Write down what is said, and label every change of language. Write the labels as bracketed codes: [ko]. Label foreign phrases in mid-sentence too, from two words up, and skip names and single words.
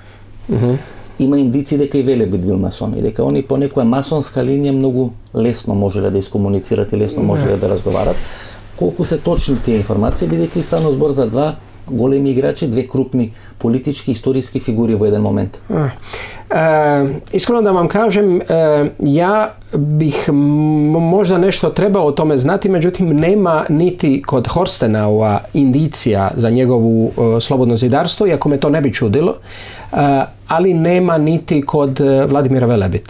[mk] Има индици дека и Велебит бил масон и дека они по некоја масонска линија многу лесно можеле да искомуницират и лесно можеле да разговарат. Колку се точни тие информации, бидејќи станува збор за два големи играчи, две крупни политички историски фигури во еден момент. [hr] Iskreno da vam kažem, ja bih možda nešto trebao o tome znati, međutim nema niti kod Horstenaua indicija za njegovu slobodno zidarstvo, iako me to ne bi čudilo, ali nema niti kod Vladimira Velebita.